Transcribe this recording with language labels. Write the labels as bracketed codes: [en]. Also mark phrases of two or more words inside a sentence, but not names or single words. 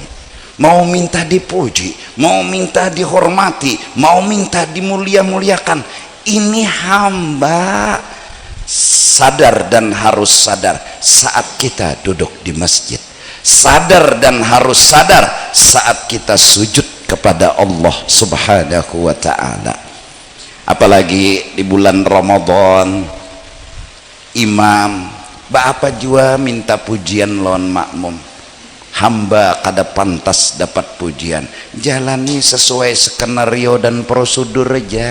[id] Mau minta dipuji, mau minta dihormati, mau minta dimulia-muliakan. Ini hamba. Sadar dan harus sadar saat kita duduk di masjid. Sadar dan harus sadar saat kita sujud kepada Allah [ar] Subhanahu wa ta'ala. [bjn] Apalagi di bulan Ramadan, imam apa jua minta pujian lawan makmum. Hamba kada pantas dapat pujian. [id] Jalani sesuai skenario dan prosedur aja.